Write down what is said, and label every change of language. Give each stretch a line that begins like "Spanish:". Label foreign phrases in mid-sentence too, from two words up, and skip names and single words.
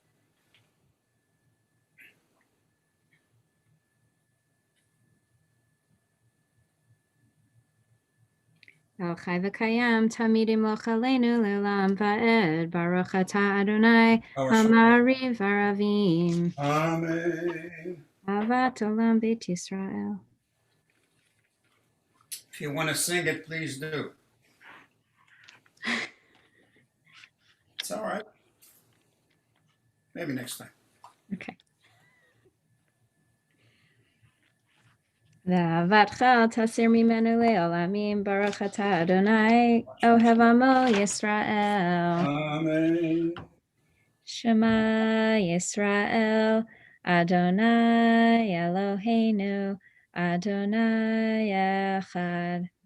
Hebrew: אל חי וקיים תמיד ימלוך עלינו לעולם ועד, ברוך אתה אדוני המעריב ערבים. Amen. אהבת עולם בית ישראל.
English: If you want to sing it, please do. It's all right. Maybe next time. Okay.
Hebrew: ואהבתך תסיר ממנו לעולמים, ברוך אתה אדוני אוהב עמו ישראל. Amen. שמע ישראל, אדוני אלוהינו, אדוני אחד.